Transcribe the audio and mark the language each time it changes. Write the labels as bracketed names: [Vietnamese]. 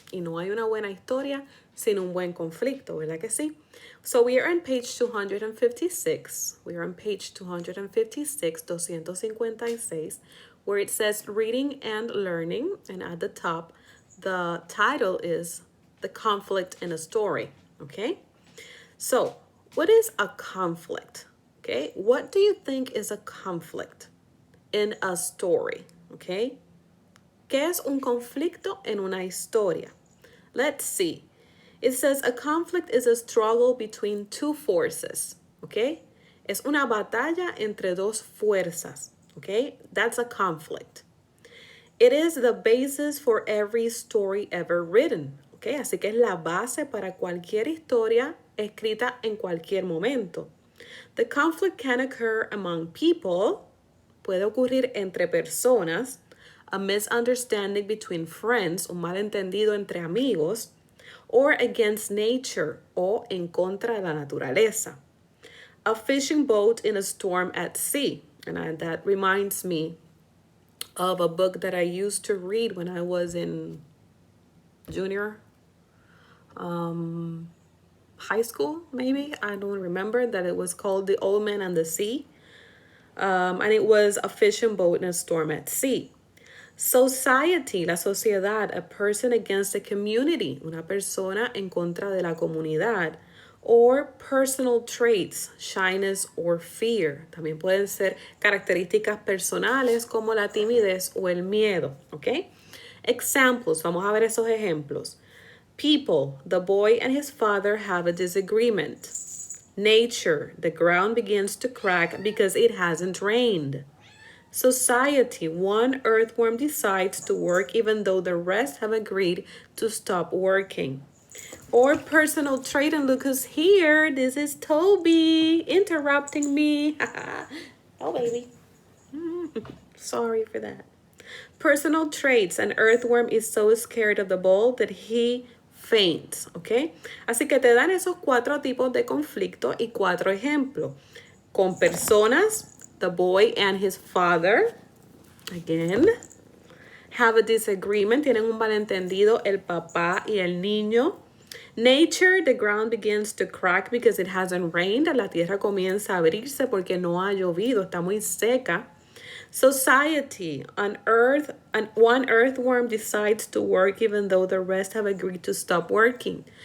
[Spanish] Y no hay una buena historia sin un buen conflicto, ¿verdad que sí? [English] So we are on page 256. We are on page 256, 256, where it says reading and learning. And at the top, the title is The Conflict in a Story. Okay? So, what is a conflict? Okay? What do you think is a conflict in a story? Okay? [Spanish] ¿Qué es un conflicto en una historia? [English] Let's see. It says a conflict is a struggle between two forces. Okay? [Spanish] Es una batalla entre dos fuerzas. [English] Okay? That's a conflict. It is the basis for every story ever written. [Spanish] Okay, así que es la base para cualquier historia escrita en cualquier momento. [English] The conflict can occur among people, [Spanish] puede ocurrir entre personas, [English] a misunderstanding between friends, [Spanish] un malentendido entre amigos, [English] or against nature, [Spanish] o en contra de la naturaleza. [English] A fishing boat in a storm at sea, and that reminds me of a book that I used to read when I was in junior high school, maybe. I don't remember that it was called The Old Man and the Sea. And it was a fishing boat in a storm at sea. [Spanish] Society, la sociedad, [English] a person against a community, [Spanish] una persona en contra de la comunidad. [English] Or personal traits, shyness or fear. [Spanish] También pueden ser características personales como la timidez o el miedo, ¿ok? Examples, vamos a ver esos ejemplos. [English] People, the boy and his father have a disagreement. Nature, the ground begins to crack because it hasn't rained. Society, one earthworm decides to work even though the rest have agreed to stop working. Or personal trait, and look who's here. This is Toby interrupting me. Oh, baby. Sorry for that. Personal traits. An earthworm is so scared of the ball that he faints, ¿ok? [Spanish] Así que te dan esos 4 tipos de conflicto y 4 ejemplos. Con personas, [English] the boy and his father, again, have a disagreement, [Spanish] tienen un malentendido el papá y el niño. [English] Nature, the ground begins to crack because it hasn't rained. [Spanish] La tierra comienza a abrirse porque no ha llovido, está muy seca. [English] Society, one earthworm decides to work even though the rest have agreed to stop working.